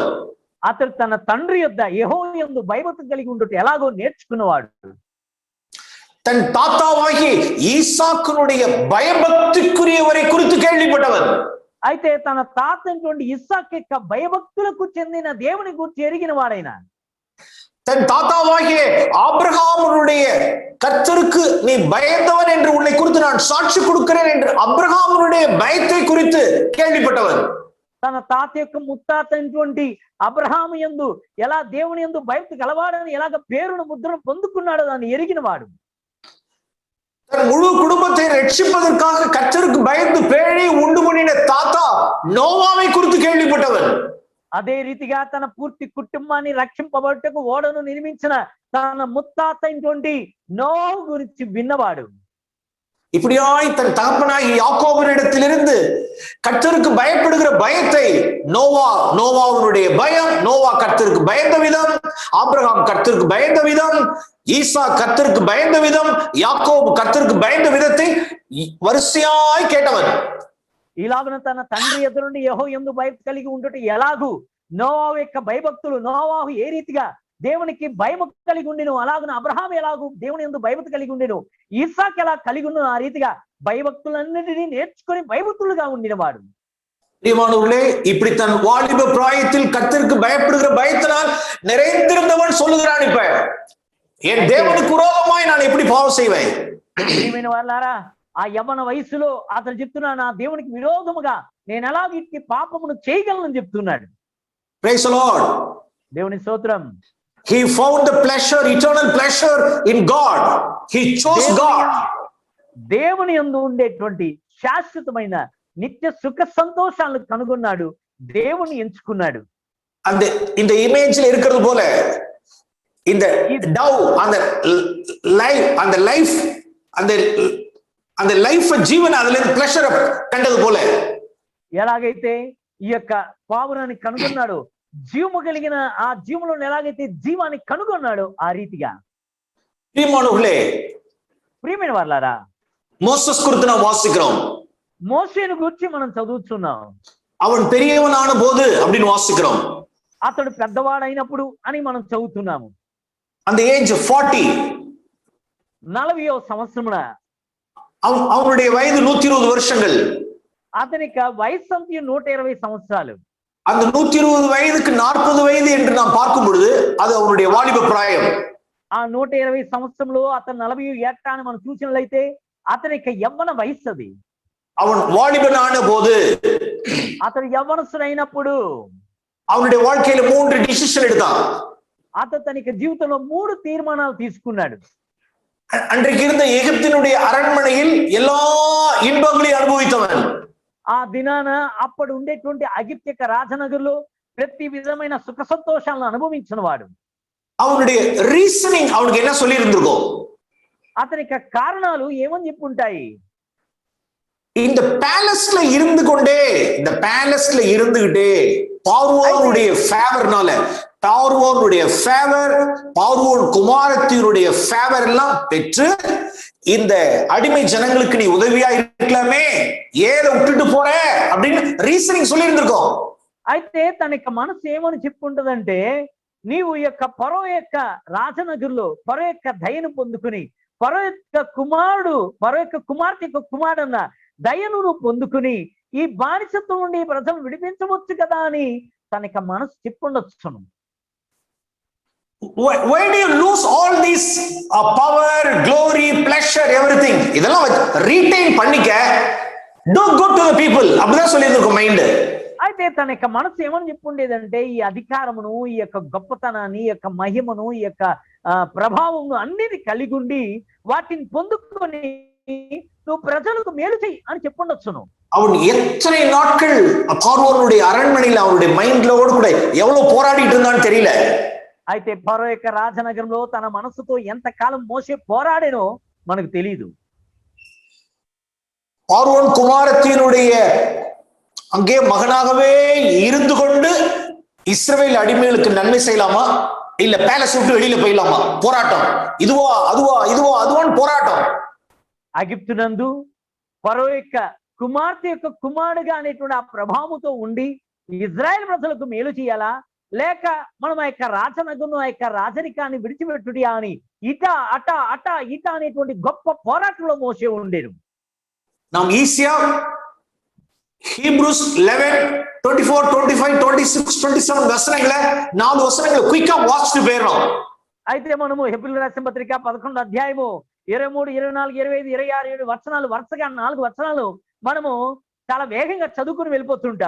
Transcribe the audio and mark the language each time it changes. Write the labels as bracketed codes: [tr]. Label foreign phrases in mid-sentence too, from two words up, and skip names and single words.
[te] అతడు తన తండ్రి యొద్ద యెహోవా యందు భయభక్తి కలిగి ఉండుట ఎలాగో నేర్చుకున్నవాడు. [ta] தன் தாத்தாவாகிய ஈசாக்கினுடைய பயபக்திக்குரியவரை குறித்து கேள்விப்பட்டவன். [te] అయితే తన తాత అయినటువంటి ఇస్సాకు యొక్క భయభక్తులకు చెందిన దేవుని గురించి ఎరిగిన వాడైన [ta] தன் தாத்தாவாகிய ஆபிரகாமுடைய கர்த்தருக்கு நீ பயந்தவன் என்று உன்னை குறித்து நான் சாட்சி கொடுக்கிறேன் என்று அபிரகாமுடைய பயத்தை குறித்து கேள்விப்பட்டவன். [te] తన తాత యొక్క ముత్తాత అయినటువంటి అబ్రహాము యందు ఎలా దేవుని యందు భయభక్తి గలవాడని ఎలాగ పేరును ముద్రను పొందుకున్నాడో దాన్ని ఎరిగిన వాడు. [ta] தன் முழு குடும்பத்தை ரட்சிப்பதற்காக கர்த்தருக்கு பயந்து பேழை உண்டு பண்ணின தாத்தா நோவாவை குறித்து கேள்விப்பட்டவன். [te] అదే రీతిగా తన పూర్తి కుటుంబాన్ని రక్షింపబడుటకు ఓడను నిర్మించిన తన ముత్తాత అయినటువంటి నోవహు గురించి విన్నవాడు. [ta] இப்படியாய் தன் தகப்பனாகி யாக்கோபினிடத்திலிருந்து கர்த்தருக்கு பயப்படுகிற பயத்தை நோவாவுடைய பயம், நோவா கர்த்தருக்கு பயந்த விதம், ஆபிரகாம் கர்த்தருக்கு பயந்த விதம், ஈசா கர்த்தருக்கு பயந்த விதம், யாக்கோபு கர்த்தருக்கு பயந்த விதத்தை வரிசையாய் கேட்டவன். [te] ఇలాగున తన తండ్రి ఎదురు నుండి యెహోవా యందు భయభక్తి కలిగి ఉండుట ఎలాగూ నోవహు యొక్క భయభక్తులు, నోవహు ఏ రీతిగా దేవునికి భయభక్తి కలిగి ఉండెను, అలాగున అబ్రహాం ఎలాగూ దేవుని యందు భయభక్తి కలిగి ఉండెను, ఇస్సాకు ఎలా కలిగి ఉండెను, ఆ రీతిగా భయభక్తులన్నిటినీ నేర్చుకొని భయభక్తులుగా ఉండినవాడు. [ta] பிரியமானவர்களே, இப்படி தன் வாலிப பிராயத்தில் கர்த்தருக்கு பயப்படுகிற பயத்தினால் நிறைந்திருந்தவன் சொல்லுகிறான், இப்ப என் தேவனுக்கு விரோதமாய் நான் எப்படி பாவம் செய்வேன்? [te] ప్రియమైన వారలారా, ఆ యవ్వన వయసులో అతను చెప్తున్నా, నా దేవునికి విరోధముగా నేను ఎలా వీటికి పాపమును చేయగలను చెప్తున్నాడు. [en] Praise the Lord. [te] దేవుని స్తోత్రం. [en] He found the pleasure, eternal pleasure in God. He chose God. [te] దేవుని యందు ఉండేటువంటి శాశ్వతమైన నిత్య సుఖ సంతోషాలను కనుగొన్నాడు, దేవుని ఎంచుకున్నాడు. [ta] அந்த இந்த இமேஜ்ல இருக்கிறது போல இந்த டவ் அந்த லைஃப் அந்த லைஃப் జీవన அதுல [te] ప్లెషర్ కంటది పోల ఎలాగైతే ఈ యొక్క పావురాన్ని కనుగొన్నాడు, జీవము కలిగిన ఆ జీవములో ఎలాగైతే జీవాన్ని కనుగొన్నాడు ఆ రీతిగా. ప్రియమైన వారలారా, [ta] మోసెస్ குறித்து நாம் வாசிக்கிறோம். [te] మోషేను గురించి మనం చదువుతున్నాం. [ta] அவன் பெரியவனான போது அப்படின்னு வாசிக்கிறோம். [te] అతడు పెద్దవాడైనప్పుడు అని మనం చదువుతున్నాము. [ta] அந்த ஏஜ் 40, [te] 40వ సంవత్సరమున [ta] அவனுடைய வயது 120 வருஷங்கள். [te] అతనికి వయసు అంతా 120 సంవత్సరాలు. [ta] அந்த 120 வயதுக்கு 40 வயது என்று நாம் பார்க்கும் பொழுது அது அவனுடைய வாலிப பிராயம். [te] ఆ 120 సంవత్సరంలో అతను 40 ఏట అని మనం చూసినట్లయితే అతనికి యవ్వన వయసు అది. [ta] அவன் வாலிபனான போது, [te] అతను యవ్వనస్తుడైనప్పుడు [ta] அவனுடைய வாழ்க்கையில 3 டிசிஷன் எடுத்தான். [te] అతను తనకి జీవితంలో 3 తీర్మానాలు తీసుకున్నాడు. [ta] அன்றைக்கு இருந்த எகிப்தினுடைய அரண்மனையில் எல்லா இன்பங்களையும் அனுபவித்தவன். [te] ఆ దినాన అప్పుడు ఉండేటువంటి అగిప్తు యొక్క రాజనగర్లో ప్రతి విధమైన సుఖ సంతోషాలను అనుభవించిన వాడు. [ta] அவனுடைய ரீசனிங் அவனுக்கு என்ன சொல்லி இருந்திருக்கும்? [te] అతనికి కారణాలు ఏమని చెప్పుంటాయి? [ta] இந்த பேலஸ்ல இருந்துகிட்டே பார்வோனுடைய ஃபேவர்னால, பார்வோனுடைய ஃபேவர், பார்வோன் குமாரத்தினுடைய ஃபேவர் எல்லாம் பெற்று இந்த அடிமை ஜனங்களுக்கு நீ உதவியா இருக்கலாமே, ஏல விட்டுட்டு போற அப்படின்னு ரீசனிங் சொல்லி இருந்திருக்கோம். [te] అయితే తనకి మనసు ఏమని చెప్పుంటదంటే, నీవు యొక్క ఫరో యొక్క రాజనగర్లో ఫరో యొక్క దయను పొందుకుని, ఫరో యొక్క కుమార్తె యొక్క కుమారుడన్న దయను పొందుకుని ఈ బానిసత్వం నుండి ప్రజలను విడిపించవచ్చు కదా అని తనకి మనసు చెప్పుండొచ్చును. [en] Why do you lose all these power, glory, pleasure, everything? [ta] இதெல்லாம் retain பண்ணிக்க, [en] don't go to the people. [ta] அப்படிதான் சொல்லியிருக்கும் மைண்ட். [te] అయితే తన యొక్క మనసు ఏమని చెప్పుండేదంటే, ఈ అధికారమును, ఈ యొక్క గొప్పతనాన్ని, ఈ యొక్క మహిమను, ఈ యొక్క ప్రభావమును అన్నిటి కలిగి ఉండి వాటిని పొందుకొని నువ్వు ప్రజలకు మేలు చెయ్యి అని చెప్పుండొచ్చును. [ta] அவன் எத்தனை நாட்கள் பார்வோனுடைய அரண்மனையில் அவனுடைய மைண்ட்லோடு கூட எவ்வளவு போராடிட்டு இருந்தான்னு தெரியல. [te] అయితే ఫరో యొక్క రాజనగరంలో తన మనసుతో ఎంతకాలం మోసే పోరాడేనో మనకు తెలియదు. [ta] பார்வோன் குமாரத்தினுடைய அங்கே மகனாகவே இருந்து கொண்டு இஸ்ரவேல் அடிமைகளுக்கு நன்மை செய்யலாமா, இல்ல பேலஸ் விட்டு வெளியில போயிடலாமா? போராட்டம். இதுவா அதுவான்னு போராட்டம். [te] అగిప్తునందు ఫరో యొక్క కుమార్తె యొక్క కుమారుడుగా అనేటువంటి ఆ ప్రభావంతో ఉండి ఇజ్రాయెల్ ప్రజలకు మేలు చేయాలా, లేక మనం ఆ యొక్క రాజనగను ఆ యొక్క రాజరికాన్ని విడిచిపెట్టుడి అని ఇట అట అట ఇట అనేటువంటి గొప్ప పోరాటంలో మోసే ఉండేరు. [ta] நாம் ஈஸியா ஹீப்ரூஸ் 11, 24, 25, 26, 27 வசனங்களை 4 வசனங்களை குயிக்கா வாசிட்டு போயிடுறோம். [te] అయితే మనము హెబ్రీయులకు రాసిన పత్రిక 11వ అధ్యాయము 23, 24, 25, 26, 7 వచనాలు వరుసగా 4 వచనాలు మనము చాలా వేగంగా చదువుకుని వెళ్ళిపోతుంటాం.